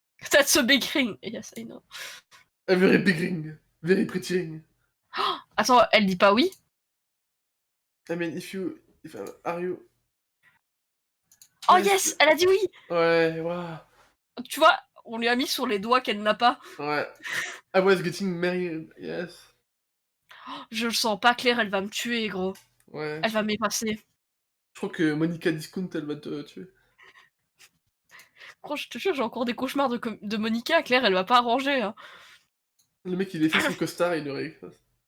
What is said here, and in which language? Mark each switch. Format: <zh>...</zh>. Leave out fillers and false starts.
<en>That's a big ring. Yes, I know. A very big ring. Very pretty ring.</en> <fr>Oh, attends, elle dit pas oui?</fr> <en>I mean, are you... Oh yes,</en> <fr>elle a dit oui! Ouais, waouh. Tu vois, on lui a mis sur les doigts qu'elle n'a pas. Ouais.</fr> <en>I was getting married, yes.</en> <fr>Je le sens pas, Claire, elle va me tuer, gros. Ouais. Elle va m'épasser. Je crois que Monica Discount, elle va te tuer. Gros, je te jure, j'ai encore des cauchemars de Monica. Claire, elle va pas arranger. Hein. Le mec, il est fait son costard et il le réécrase.</fr>